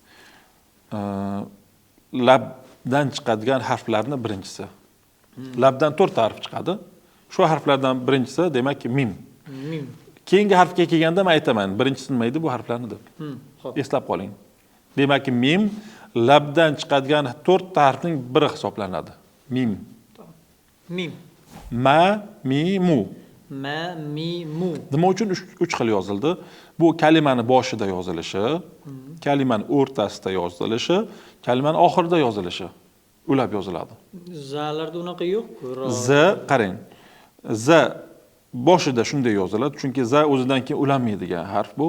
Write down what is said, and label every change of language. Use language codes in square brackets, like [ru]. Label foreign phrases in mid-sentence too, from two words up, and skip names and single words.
[uz] Labdan chiqadigan harflarning birinchisi. Labdan 4 ta harf chiqadi. Shu harflardan birinchisi demakki mim. Mim. Keyingi harfga kelganda men aytaman, birinchisi nima edi bu harflarni deb. Xo'p. Eslab qoling. Demakki mim labdan chiqadigan 4 ta harfning biri hisoblanadi. Mim. Mim. Ma, mi, mu. Ma, mi, mu. Nima uchun 3 xil yozildi? Bu kalimani boshida yozilishi, kalimani o'rtasida yozilishi, kalimani oxirida yozilishi. Ulab yoziladi. Zalarda unaqa yo'q-ku. Z qarang. Z boshida shunday yoziladi, chunki z o'zidan keyin ulanmaydigan harf bu.